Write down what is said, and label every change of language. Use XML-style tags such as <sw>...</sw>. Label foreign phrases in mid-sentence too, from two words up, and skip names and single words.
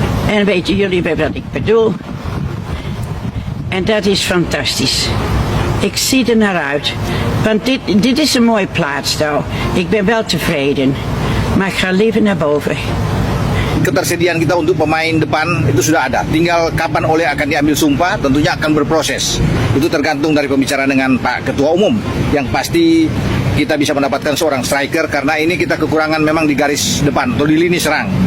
<nl>En weten jullie wat ik bedoel? En dat is fantastisch. Ik zie er naar uit. Want dit is een mooie plaats nou. Ik ben wel tevreden. Maar ik ga liever naar boven.</nl> <id>Ketersediaan kita untuk pemain depan itu sudah ada. Tinggal kapan Ole akan diambil sumpah, tentunya akan berproses. Itu tergantung dari pembicaraan dengan Pak Ketua Umum. Yang pasti kita bisa mendapatkan seorang striker karena ini kita kekurangan memang di garis depan atau di lini serang.</id>